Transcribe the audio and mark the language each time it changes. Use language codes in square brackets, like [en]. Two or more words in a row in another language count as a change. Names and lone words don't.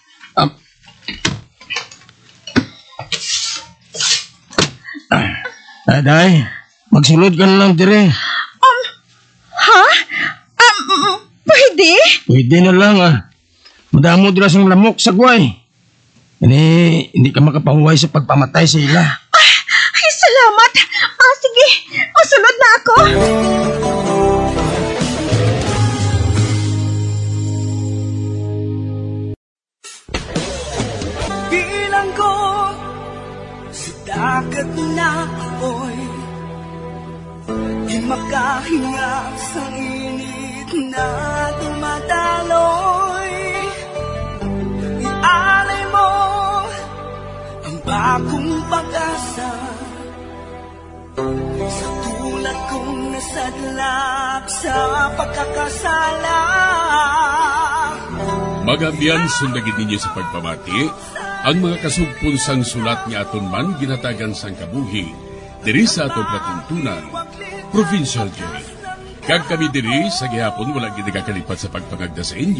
[hil] Day, magsulod ka na lang dire. Pwede? Pwede na lang Madamo dira sang lamok sa gway. Hindi ka makapahuway sa pagpamatay sa ila. Ay, salamat. Sige. Masunod na ako. [tl] Bilang ko dagat na apoy, di makahinga sa init na dumadaloy. Ialay mo ang bagong pag-asa sa tulad kong nasadlak sa pagkakasala. [hil] Magabiyan sundagin ninyo sa pagpamati ang mga kasugpon sang sulat nga aton man ginatagan sang kabuhi diri sa atong patuntunan, Provincial Jail. Kag kami diri sa gihapon wala ginagakalipat sa pagpangagda sa inyo.